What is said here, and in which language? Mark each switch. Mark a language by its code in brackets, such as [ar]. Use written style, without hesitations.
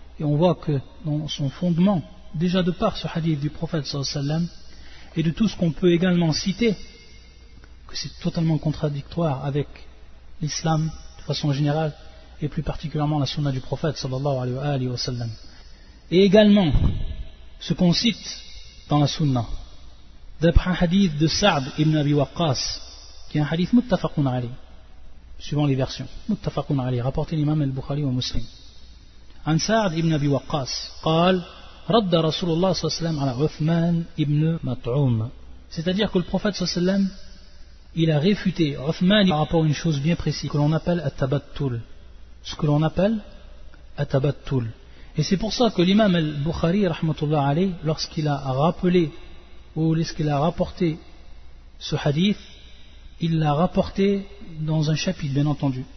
[fr] Et on voit que dans son fondement, déjà de par ce hadith du prophète sallallahu alayhi wa sallam, et de tout ce qu'on peut également citer, que c'est totalement contradictoire avec l'islam de façon générale, et plus particulièrement la sunna du prophète sallallahu alayhi wa sallam. Et également, ce qu'on cite dans la sunna, d'après un hadith de Sa'd ibn Abi Waqqas, qui est un hadith muttafaqun alayhi, suivant les versions, muttafaqun alayhi, rapporté l'imam al-Bukhari au muslim. [ar] An Sa'd ibn Abi Waqqas, قال رد رسول الله صلى الله عليه وسلم على عثمان ابن مطعوم. [fr] C'est-à-dire que le prophète صلى الله عليه وسلم il a réfuté Uthman par rapport à une chose bien précise que l'on appelle at-tabattul. Ce que l'on appelle at-tabattul. Et c'est pour ça que l'imam al-Bukhari rahmatullah alayhi, lorsqu'il a rappelé ou lorsqu'il a rapporté ce hadith, il l'a rapporté dans un chapitre, bien entendu.